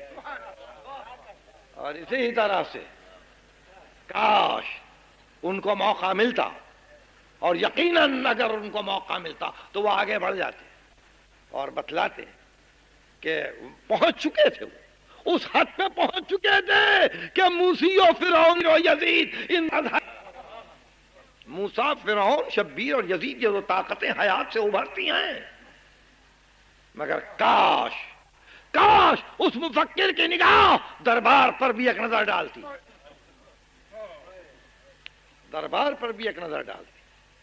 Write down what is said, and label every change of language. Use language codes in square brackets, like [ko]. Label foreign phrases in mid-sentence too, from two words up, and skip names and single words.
[ur] اور اسی طرح سے کاش ان کو موقع ملتا، اور یقیناً اگر ان کو موقع ملتا تو وہ آگے بڑھ جاتے اور بتلاتے کہ پہنچ چکے تھے، وہ اس حد پہ پہنچ چکے تھے کہ موسی و فرعون و یزید ان موسیٰ، فرعون، شبیر اور یزید یہ دو طاقتیں حیات سے ابھرتی ہیں. مگر کاش کاش اس مفکر کی نگاہ دربار پر بھی ایک نظر ڈالتی، دربار پر بھی ایک نظر ڈالتی.